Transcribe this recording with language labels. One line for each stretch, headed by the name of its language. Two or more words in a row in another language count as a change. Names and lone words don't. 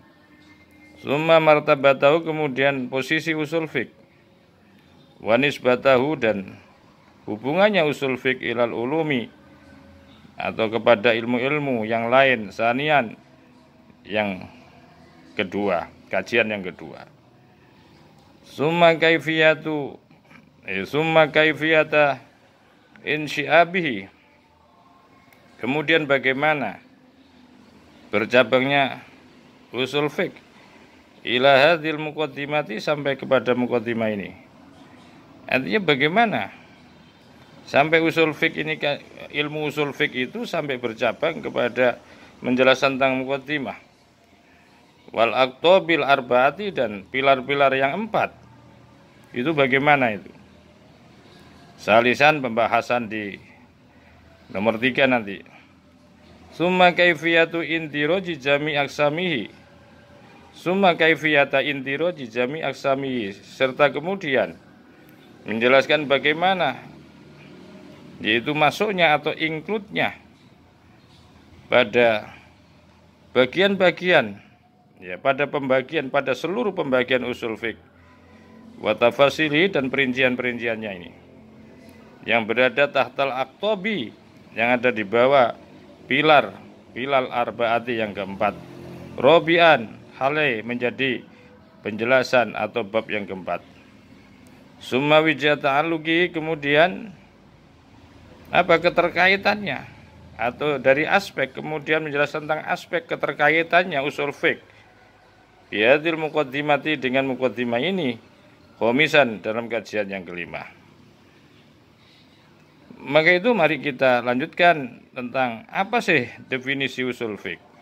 Arabic: ثم مرتبته,
Indonesian: kemudian posisi usul fiqh,
Arabic: ونسبته,
Indonesian: dan hubungannya usul fiqh
Arabic: إلى العلوم,
Indonesian: atau kepada ilmu-ilmu yang lain, sanian, yang kedua, kajian yang kedua.
Arabic: ثم كيفية انشعابه,
Indonesian: kemudian bagaimana bercabangnya usul fiqh
Arabic: إلى هذه المقدمة,
Indonesian: sampai kepada muqaddimah ini. Artinya bagaimana sampai usul fiqh ini, ilmu usul fiqh itu sampai bercabang kepada menjelaskan tentang muqaddimah.
Arabic: والأقطاب الأربعة,
Indonesian: dan pilar-pilar yang 4 itu bagaimana itu. Salisan, pembahasan di nomor 3 nanti.
Arabic: ثم كيفية اندراج جميع أقسامه ثم كيفية اندراج جميع أقسامه,
Indonesian: serta kemudian menjelaskan bagaimana, yaitu masuknya atau include-nya pada bagian-bagian, ya, pada pembagian, pada seluruh pembagian usul fiqh,
Arabic: وتفاصيله,
Indonesian: dan perincian-perinciannya ini, yang berada
Arabic: تحت الأقطاب,
Indonesian: yang ada di bawah pilar arba'ati yang keempat, robian, hale, menjadi penjelasan atau bab yang keempat.
Arabic: ثم وجه تعلق,
Indonesian: kemudian apa keterkaitannya atau dari aspek, kemudian menjelaskan tentang aspek keterkaitannya usul fiqh
Arabic: بهذه المقدمة,
Indonesian: dengan muqaddimah ini, khomisan, dalam kajian yang kelima. Maka itu mari kita lanjutkan tentang apa sih definisi usul fiqh.